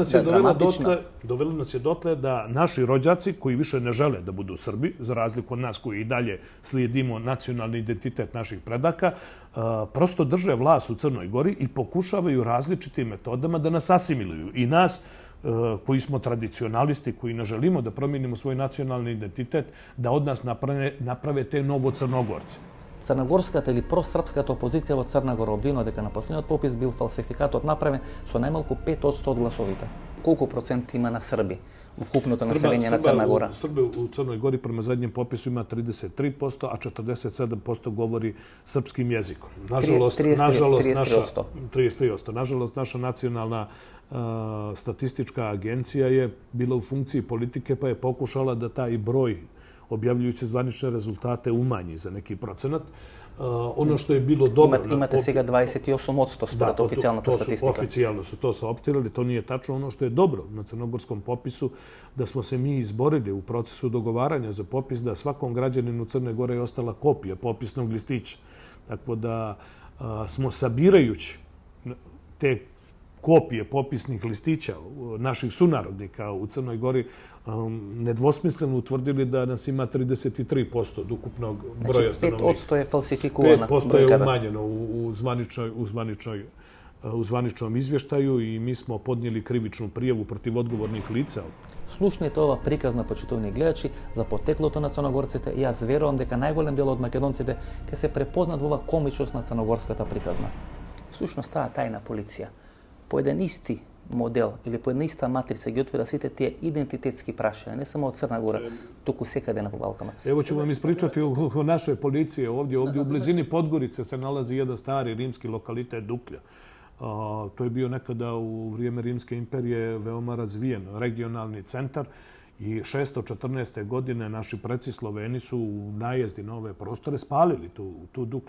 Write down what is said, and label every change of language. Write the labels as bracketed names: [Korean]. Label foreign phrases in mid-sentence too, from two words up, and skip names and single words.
[Serbian] Dovela nas je dotle da naši rođaci, koji više ne žele da budu Srbi, za razliku od nas koji i dalje slijedimo nacionalni identitet naših predaka, prosto drže vlast u Crnoj Gori i pokušavaju različitim metodama da nas asimiluju. I nas, koji smo tradicionalisti, koji ne želimo da promijenimo svoj nacionalni identitet, da od nas naprave te novo Crnogorce. [Macedonian] Црногорската или просрпската опозиција во Црна Гора обвинува дека на последниот попис бил фалсификатот направен со најмалку 5% од гласовите. Колку процент има на срби во вкупното население на Црна Гора? [Serbian] Срби у Црној Гори према задњем попису има 33%, а 47% говори српским јазиком. Нажалост, 33%. Нажалост, наша национална статистичка агенција je bila u funkciji politike pa je pokušala da taj broj objavljujući zvanične rezultate umanji za neki procenat. Ono što je bilo dobro... [Macedonian] Imate сега 28% според официјалната статистика. [Serbian] Официјално su to saopštili, to nije tačno. Ono što je dobro na crnogorskom popisu, da smo se mi izborili u procesu dogovaranja za popis, da svakom građaninu Crne Gore je ostala kopija popisnog listića. Tako da smo sabirajući te kopije popisnih listića naših sunarodnika u Crnoj Gori nedvosmisleno utvrdili da nas ima 33% od ukupnog broja stanovnika. Znači 5% je falsifikovana. 5% je umanjeno u zvaničnom izvještaju i mi smo podnijeli krivičnu prijavu protiv odgovornih lica. [Macedonian] Слушнете ова приказна, почитувани гледачи, за потеклото на црногорците и јас верувам дека најголем дел од македонците ќе се препознат во ова комичност на црногорската приказна. Всушност таа тајна полиција по еден исти модел или по една иста матрица ги отвира сите тие идентитетски прашања, не само од Црна Гора, туку секаде на Балкана. [Serbian] Evo ću vam ispričati o našoj policiji. Ovdje u blizini Podgorice se nalazi jedan stari rimski lokalitet Duklja. To je bio nekada u vrijeme Rimske imperije veoma razvijen regionalni centar i 614. godine naši preci Sloveni su u najezdi na ove prostore spalili tu Duklju.